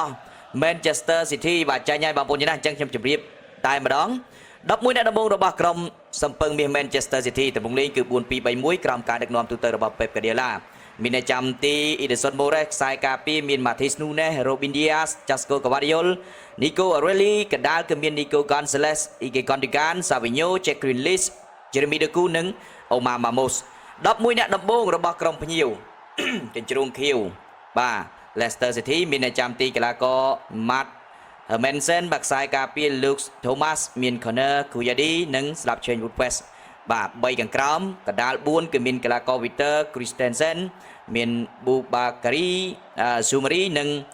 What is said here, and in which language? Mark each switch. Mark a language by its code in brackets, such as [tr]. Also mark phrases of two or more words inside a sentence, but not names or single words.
[km] Manchester City បាទចាញ់ហើយបងប្អូនណាអញ្ចឹងខ្ញុំជម្រាបតែម្ដង11អ្នកដំបូងរបស់ក្រុមសំពឹងមាស Manchester City តំបន់លេងគឺ4-2-3-1ក្រោមការដឹ កនាំទូទៅរបស់ Pep Guardiola មានអ្នកចាំទី Edison Moraes ខ្សែការពារមាន Matheus Nunes Robin Dias Josko Gvardiol Nico Arelli កណ្ដាលគឺមាន Nico Gonzalez Ike Gundogan Savinho Jack Grealish Jeremy Doku និង Omar Ramos 11អ្នកដំបូងរបស់ក្រុមភ្ញៀវកញ្ជ្រោងខៀវបាទ Leicester City មានអ្នកចាំទីកីឡាករ Matt Hermansen បាក់ខ្សែការពារ Luke Thomas មាន Connor Kuyadi និងស្លាប់ Shane Woodwest បាទ3ខាងក្រោមកណ្ដាល4គឺមានកីឡាករ Victor Christensen មាន Boubakary Soumari និង